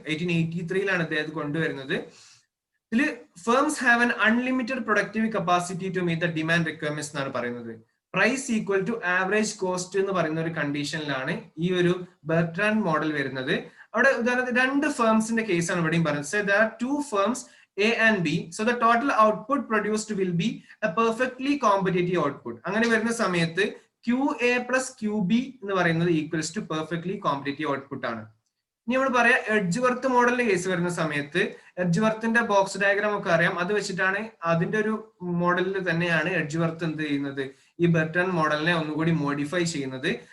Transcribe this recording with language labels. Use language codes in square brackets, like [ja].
[ml] 1883-ലാണ് ഇദ്ദേഹം കൊണ്ടുവരുന്നത്. ഇതില് [en] firms have an unlimited productive capacity to meet the demand requirements [ml] എന്നാണ് പറയുന്നത്. [en] price equal to average cost [ml] എന്ന് പറയുന്ന ഒരു കണ്ടീഷനിലാണ് ഈ ഒരു ബെർട്രാൻഡ് മോഡൽ വരുന്നത്. അവിടെ ഉദാഹരണത്തിന് 2 ഫേംസിന്റെ കേസാണ് ഇവിടെയും പറയുന്നത്. [en] So there are 2 firms A and B. So the total output produced will be a perfectly competitive output. [ml] അങ്ങനെ വരുന്ന സമയത്ത് QA plus QB എന്ന് പറയുന്നത് equals to perfectly competitive output ആണ്. ഇനി നമ്മൾ പറയാം എഡ്ജ്വർത്ത് മോഡലിന്റെ കേസ് വരുന്ന സമയത്ത്, എഡ്ജ്വർത്തിന്റെ ബോക്സ് ഡയഗ്രാം ഒക്കെ അറിയാം, അത് വെച്ചിട്ടാണ് അതിന്റെ ഒരു മോഡലിൽ തന്നെയാണ് എഡ്ജ്വർത്ത് എന്ത് ചെയ്യുന്നത്, ഈ ബെർട്ടൺ മോഡലിനെ ഒന്നുകൂടി മോഡിഫൈ ചെയ്യുന്നത്.